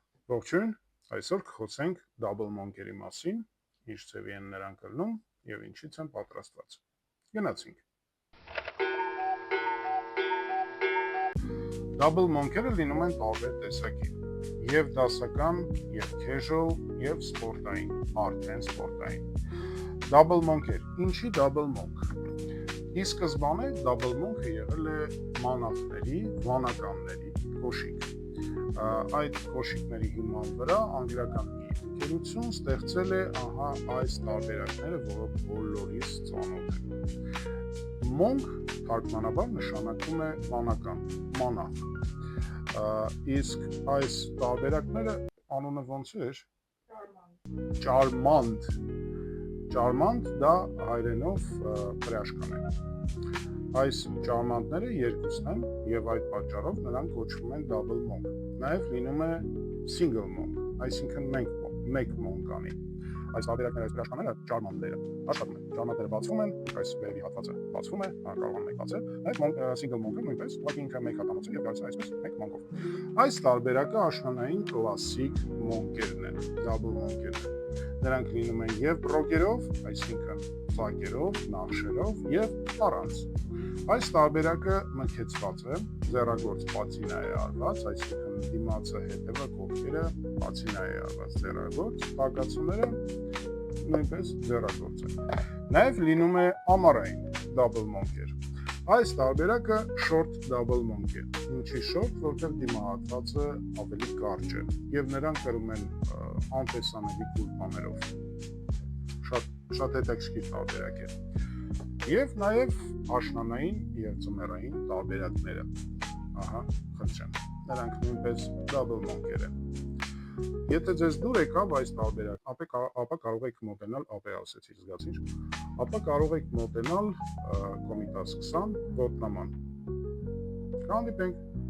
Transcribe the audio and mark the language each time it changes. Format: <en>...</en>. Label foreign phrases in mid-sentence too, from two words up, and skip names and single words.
<hy>Ողջույն, այսօր կխոսենք</hy> <en>double monk-</en> <hy>երի մասին, ինչ ձևի են նրանք ելնում եւ ինչից են պատրաստված։ Գնացինք։</hy> <en>Double monk-</en> <hy>երը լինում են տարբեր տեսակի, եւ դասական, եւ casual, եւ սպորտային, արդեն սպորտային։</hy> <en>Double monk-</en> <hy>եր, ինչի</hy> <en>double monk։</en> <hy>Ի սկզբանե</hy> <en>double monk-</en> <hy>ը եղել է մանավների, վանականների կոշիկ։ Այդ կոշիկների հիման վրա անգլիական մի ընկերություն ստեղծել է այս տարբերակները, որը բոլորիս ծանոթ են։ Monk թարգմանաբար նշանակում է վանական, մանավ։ Իսկ այս տարբերակները անունը ոնց էր։ Ճարմանդ։ Ճարմանդ դա հայերենով հրաշքան է։ Այս ճարմանտները երկուսն են եւ այդ պատճառով նրանք կոչվում են</hy> <en>double monk։</en> <hy>Նաեւ լինում է</hy> <en>single monk,</en> <hy>այսինքն մեկ monk անի։ Այս տարբերակները, այս հրաշքները ճարմանտները աշխատում են։ Ճարմանտները բացվում են, այս վերևի հատվածը բացվում է, կարող են մեկ բացել։ Նաեւ</hy> <en>single monk-</en> <hy>ը նույնպես ուղղակի ինքը մեկ հատանոցը եւ դարձել այսպես մեկ monk-ով։ Այս տարբերակը աշնանային կլասիկ monk-երն են,</hy> <en>double monk-</en> <hy>երն։ Նրանք լինում են եւ ռոկերով, այսինքն ֆլակերով, նախշերով եւ առանց։ Այս տարբերակը մքեցված է, ձեռագործ պատինա է արված, այսինքն դիմացը հետևը կողքերը պատինա է արված ձեռագործ, բաղացումները նույնպես ձեռագործ են։ Նաեւ լինում է ամառային</hy> <en>double monk-</en> <hy>եր։ Այս տարբերակը</hy> <en>short double monk</en> <hy>է։ Ինչի short, որտեղ դիմահատվածը ավելի կարճ է եւ նրանք կրում են անտեսանելի կուլպաներով։ Շատ հետաքրքիր տարբերակ է։ Եվ նաեւ աշնանային եւ ձմեռային տարբերակները։ Խնդրեմ։ Նրանք նույնպես</hy> <en>double monk-</en> <hy>եր են։ Եթե ձեզ դուր եկավ այս տարբերակ, ապա կարող եք մոտենալ, ասեցի զգացիր, ապա կարող եք մոտենալ Կոմիտաս 20 ոտնաման։ Կհանդիպենք։</hy>